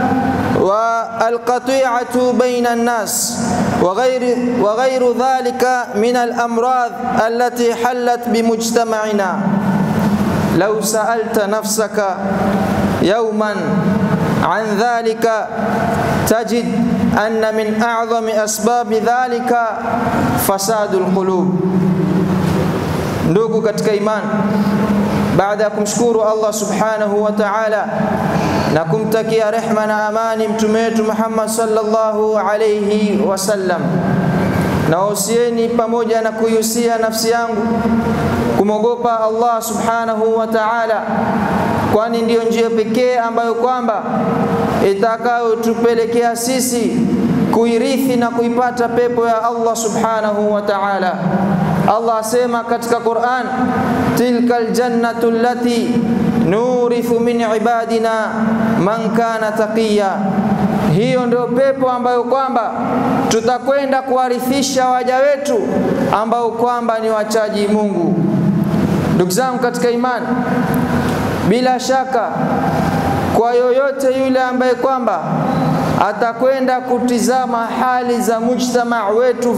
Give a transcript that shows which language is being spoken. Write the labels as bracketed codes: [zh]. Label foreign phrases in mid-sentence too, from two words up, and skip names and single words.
[ar] والقطيعة بين الناس وغير ذلك من الأمراض التي حلت بمجتمعنا. لو سألت نفسك يوما عن ذلك تجد أن من أعظم أسباب ذلك فساد القلوب. [sw] Ndugu katika imani, baada ya kumshukuru Allah [ar] سبحانه وتعالى [sw] na kumtakia rehma na amani mtume wetu Muhammad [ar] صلى الله عليه وسلم, [sw] nahusieni pamoja na kuihusia nafsi yangu kumogopa Allah [ar] سبحانه وتعالى, [sw] kwani ndiyo njia pekee ambayo kwamba itakayotupelekea sisi kuirithi na kuipata pepo ya Allah [ar] سبحانه وتعالى. [sw] Allah asema katika Qur'an: [ar] تلك الجنة التي نورث من عبادنا من كان تقيا. [sw] Hiyo ndio pepo ambayo kwamba tutakwenda kuwarithisha waja wetu ambao kwamba ni wachaji Mungu. Ndugu zangu katika imani, bila shaka kwa yoyote yule ambaye kwamba atakwenda kutizama hali za mujtamaa wetu